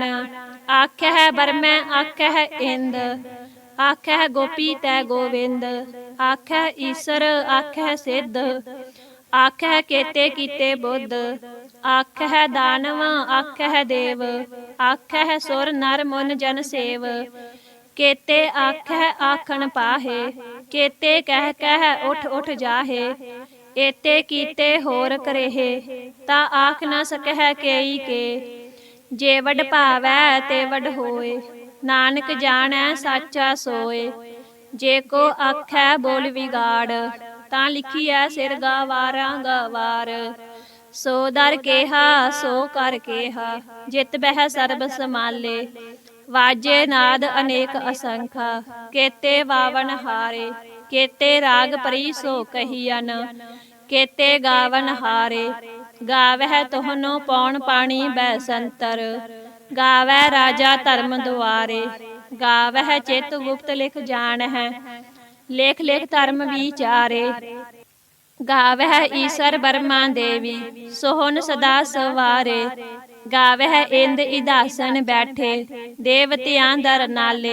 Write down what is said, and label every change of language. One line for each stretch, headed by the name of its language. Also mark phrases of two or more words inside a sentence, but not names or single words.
Punjabi: ਆਖਹਿ ਬਰਮੈ ਆਖਹਿ ਇੰਦ, ਆਖਹਿ ਗੋਪੀ ਤੈ ਗੋਵਿੰਦ। ਆਖਹਿ ਈਸਰ ਆਖਹਿ ਸਿੱਧ, ਆਖਹਿ ਕੇਤੇ ਕੀਤੇ ਬੁੱਧ। ਆਖਹਿ ਦਾਨਵ ਆਖਹਿ ਦੇਵ, ਆਖਹਿ ਸੁਰ ਨਰ ਮੁਨ ਜਨ ਸੇਵ। ਕੇਤੇ ਆਖੈ ਆਖਣ ਪਾਹੇ, ਕੇਤੇ ਕਹਿ ਕਹਿ ਉਠਿ ਉਠਿ ਜਾਹੇ। ਏਤੇ ਕੀਤੇ ਹੋਰ ਕਰੇਹੇ, ਤਾ ਆਖ ਨ ਸਕਹਿ ਕੇਈ ਕੇ। ਜੇ ਵਡ ਭਾਵੈ ਤੇ ਵਡ ਹੋਏ, ਨਾਨਕ ਜਾਣੈ ਸਾਚਾ ਸੋਏ। ਜੇ ਕੋ ਆਖੈ ਬੋਲ ਵਿਗਾੜ, ਤਾਂ ਲਿਖੀਐ ਸਿਰ ਗਵਾਰਾਂ ਗਵਾਰ। ਸੋ ਦਰ ਕੇਹਾ ਸੋ ਘਰ ਕੇਹਾ, ਜਿਤ ਬਹਿ ਸਰਬ ਸਮਾਲੇ। ਵਾਜੇ ਨਾਦ ਅਨੇਕ ਅਸੰਖਾ, ਕੇਤੇ ਵਾਵਣ ਹਾਰੇ। ਕੇਤੇ ਰਾਗ ਪਰੀ ਸਿਉ ਕਹੀਅਨ, ਕੇਤੇ ਗਾਵਣ ਹਾਰੇ। ਗਾਵਹਿ ਤੁਹਨੋ ਪਉਣ ਪਾਣੀ ਬੈਸੰਤਰ, ਗਾਵੈ ਰਾਜਾ ਧਰਮ ਦੁਆਰੇ। ਗਾਵਹਿ ਚਿਤ ਗੁਪਤ ਲਿਖ ਜਾਣਹਿ, ਲੇਖ ਲੇਖ ਧਰਮ ਵੀਚਾਰੇ। ਗਾਵਹਿ ਈਸਰ ਬਰਮਾ ਦੇਵੀ, ਸੋਹਨ ਸਦਾ ਸਵਾਰੇ। ਗਾਵਹਿ ਇੰਦ ਇਦਾਸਣ ਬੈਠੇ, ਦੇਵਤਿਆਂ ਦਰ ਨਾਲੇ।